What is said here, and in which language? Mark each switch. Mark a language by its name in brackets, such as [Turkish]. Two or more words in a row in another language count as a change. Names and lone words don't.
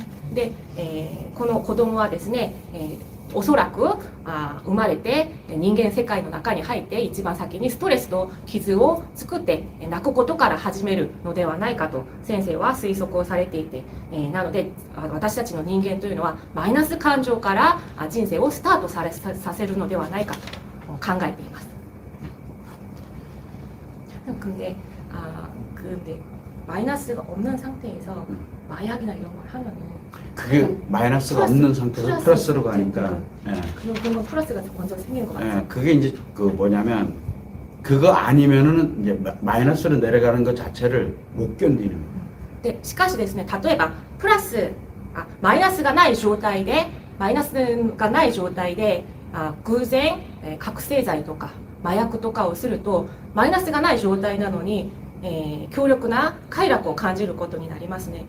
[Japanese] で、この子供はですね、おそらく生まれて人間世界の中に入って一番先にストレスと傷を作って泣くことから始めるのではないかと先生は推測をされていて、なので私たちの人間というのはマイナス感情から人生をスタートさせるのではないかと考えています。 [Korean] 근데 마이너스가 없는 상태에서 마약이나 이런 걸 하면은 그게 마이너스가 없는 상태에서 플러스로 가니까. 그런 플러스가 먼저 생기는 것 같아요. 그게 이제 뭐냐면 그거 아니면은 이제 마이너스로 내려가는 것 자체를 못 견디는 거예요. [Japanese] でしかしですね、例えばマイナスがない状態で偶然覚醒剤とか麻薬とかをするとマイナスがない状態なのに、強力な快楽を感じることになりますね。